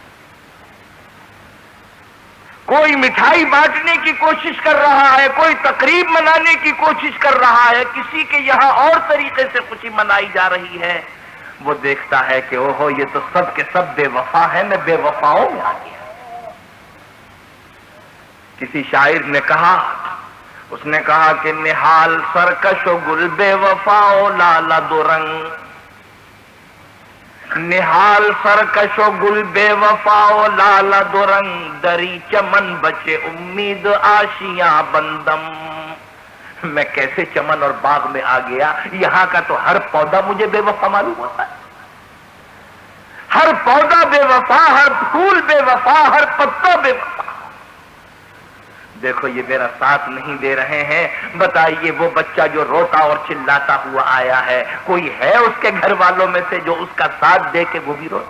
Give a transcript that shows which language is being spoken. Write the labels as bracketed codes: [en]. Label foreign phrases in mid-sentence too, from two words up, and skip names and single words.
[ur] کوئی مٹھائی بانٹنے کی کوشش کر رہا ہے، کوئی تقریب منانے کی کوشش کر رہا ہے، کسی کے یہاں اور طریقے سے خوشی منائی جا رہی ہے. وہ دیکھتا ہے کہ اوہو یہ تو سب کے سب بے وفا ہیں، میں بے وفاؤں میں آ گیا. کسی شاعر نے کہا، اس نے کہا کہ [fa] نہال سرکش و گل بے وفا و لالا دو رنگ، نہال سرکش و گل بے وفا و لالا دو رنگ، دری چمن بچے امید آشیاں بندم۔ [ur] میں کیسے چمن اور باغ میں آ گیا؟ یہاں کا تو ہر پودا مجھے بے وفا معلوم ہوتا ہے، ہر پودا بے وفا، ہر پھول بے وفا، ہر پتا بے وفا۔ دیکھو یہ میرا ساتھ نہیں دے رہے ہیں، بتائیے وہ بچہ جو روتا اور چلاتا ہوا آیا ہے، کوئی ہے اس کے گھر والوں میں سے جو اس کا ساتھ دے کے وہ بھی رو؟